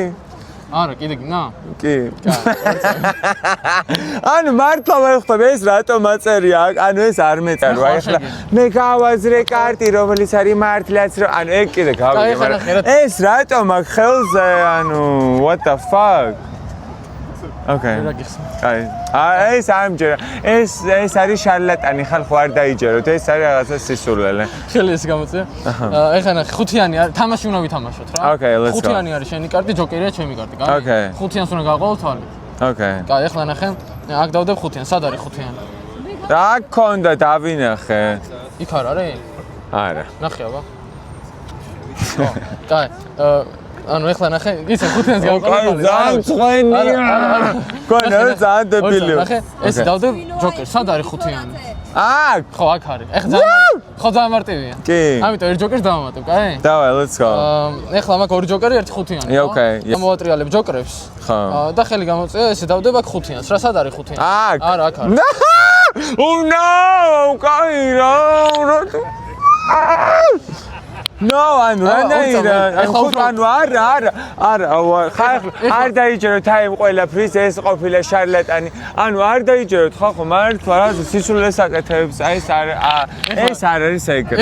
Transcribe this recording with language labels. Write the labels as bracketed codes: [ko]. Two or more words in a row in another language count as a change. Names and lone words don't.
[ka] არა კიდე გინდა კი ანუ მართლა ვერ ხვდები ეს რატომ აწერია ანუ ეს არ მეწერო აი ახლა მე გავაზრე კარტი რომელიც არის მართლაც ანუ ეგ კიდე გავიგე მაგრამ ეს რატომ აქ ხელზე ანუ [en] what the fuck Okay. [ka] კაი. ეს ამჯერა. ეს არის შარლატანი ხალხო არ დაიჯეროთ. ეს არის რაღაცა სისულელე. ხელი ეს გამოწია. ეხლა ნახე, ხუთიანი არის, თამაში უნდა ვითამაშოთ რა. [en] Okay, let's go. [ka] ხუთიანი არის შენი კარტი, ჯოკერია ჩემი კარტი, კაი? [en] Okay. [ka] ხუთიანს უნდა გავყოლო თვალი. [en] Okay. [ka] კაი, ეხლა ნახე, აქ დავდებ ხუთიანს, სად არის ხუთიანი? რა გქონდა დავინახე? იქ არ არის? არა. ნახე აბა. კაი, ანუ ეხლა ნახე, იცი ხუთიანს გავყოლო. ძალიან ცხენია. გონა ძალიან დებილია. ნახე, ეს დავდებ ჯოკერს, სად არის ხუთიანი? აქ. ხო, აქ არის. ეხლა ძალიან მარტივია. კი. ამიტომ ერთ ჯოკერს დავამატებ, კაი? დავაი, [en] let's go. [ka] ეხლა მაქვს ორი ჯოკერი, ერთი ხუთიანი. [en] Okay. [ka] გამოვატრიალებ ჯოკერებს. ხო. და ხელი გამოწია, ესე დავდებ აქ ხუთიანს. რა სად არის ხუთიანი? აქ. არა, აქ არის. [en] Oh no! [ka] კაი რა. No, ანუ რანაირად ანუ არა ხალხო არ დაიჯეროთ აი ყველაფრის ეს ყოფილა შარლატანი ანუ არ დაიჯეროთ ხალხო მართლა რა სისულელს აკეთებს აი ეს არ არის ეგრე